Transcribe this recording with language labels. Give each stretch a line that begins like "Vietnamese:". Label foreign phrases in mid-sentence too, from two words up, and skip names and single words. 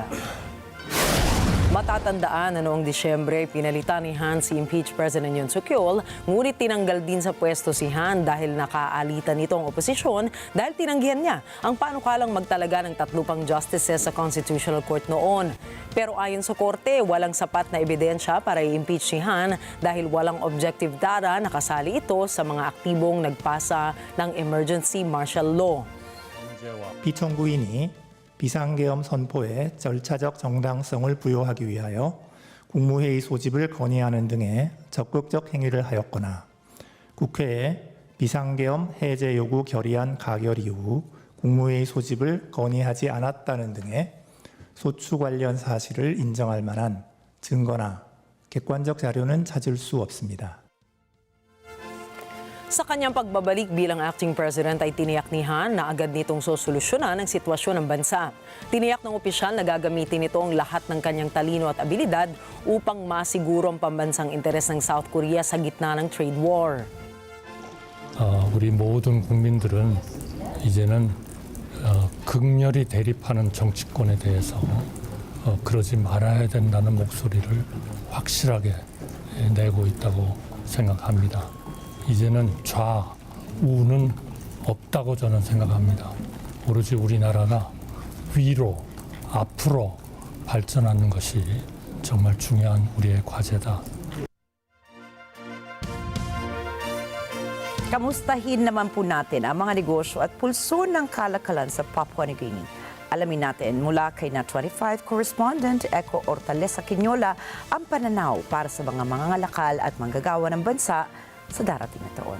Filipino: Matatandaan na noong Disyembre, pinalitan ni Han si
English: impeached President
Filipino: Yoon Suk-yeol, ngunit tinanggal din sa pwesto si Han dahil nakaalitan nito ang oposisyon dahil tinanggihan niya ang panukalang magtalaga ng 3 pang justices sa Constitutional Court noon. Pero ayon sa korte, walang sapat na ebidensya para i-impeach si Han dahil walang
English: objective data
Filipino: na kasali ito sa mga aktibong nagpasa ng
English: emergency martial law.
Korean: 피청구인이 비상계엄 선포에 절차적 정당성을 부여하기 위하여 국무회의 소집을 건의하는 등의 적극적 행위를 하였거나 국회에 비상계엄 해제 요구 결의안 가결 이후 국무회의 소집을 건의하지 않았다는 등의 소추 관련 사실을 인정할 만한 증거나 객관적 자료는 찾을 수 없습니다.
Filipino: Sa kanyang pagbabalik bilang acting president ay tiniyak ni Han na agad nitong sosolusyonan ang sitwasyon ng bansa. Tiniyak ng opisyal na gagamitin ito ang lahat ng kanyang talino at abilidad upang masiguro ang pambansang interes ng South Korea sa gitna ng
English: trade war.
Korean: 우리 모든 국민들은 이제는 극렬히 대립하는 정치권에 대해서 그러지 말아야 된다는 목소리를 확실하게 내고 있다고 생각합니다. 이제는 좌우는 없다고 저는 생각합니다. 오로지 우리나라가 위로, 앞으로 발전하는 것이 정말 중요한 우리의 과제다.
Filipino: Kamustahin naman po natin ang mga negosyo at pulso ng kalakalan sa Papua New Guinea. Alamin natin mula kay NET25 correspondent Eco Ortalesa Quinola ang pananaw para sa mga mangangalakal at manggagawa ng bansa sa darating na taon.